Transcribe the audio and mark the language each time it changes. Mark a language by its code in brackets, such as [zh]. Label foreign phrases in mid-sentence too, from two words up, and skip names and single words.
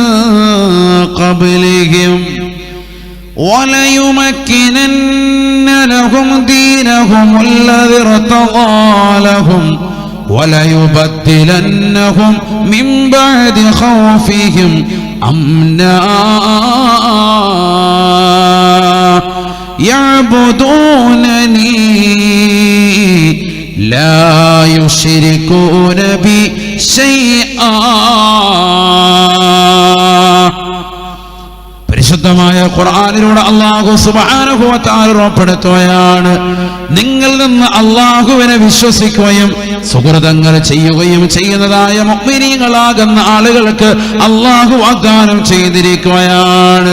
[ar] قبلهم وليمكنن لهم دينهم الذي ارتضى لهم وليبدلنهم من بعد خوفهم أمنا يعبدونني لا يشركون بي شيئا. [ml] പരിശുദ്ധമായ ഖുർആനിലൂടെ [ar] الله سبحانه وتعالى [ml] ഉറപ്പെടുത്തുകയാണ്, നിങ്ങൾ നിന്ന് അല്ലാഹുവിനെ വിശ്വസിക്കുകയും സുഹൃതങ്ങൾ ചെയ്യുകയും ചെയ്യുന്നതായ മുഅ്മിനീങ്ങളാകുന്ന ആളുകൾക്ക് അല്ലാഹു വാഗ്ദാനം ചെയ്തിരിക്കുകയാണ്.